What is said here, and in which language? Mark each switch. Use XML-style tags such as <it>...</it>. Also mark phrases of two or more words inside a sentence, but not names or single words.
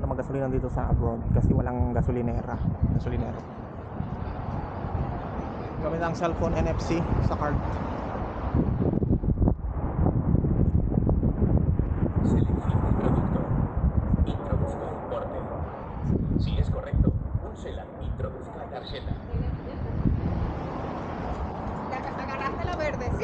<tl>gasolina dito sa abroad kasi walang gasolinero. Gamit ang cellphone NFC sa card.</tl> <es>Seleccione el producto. Introduzca importe. Si es correcto, únsela. Introduzca tarjeta. Agarraste la verde, ¿sí?</es>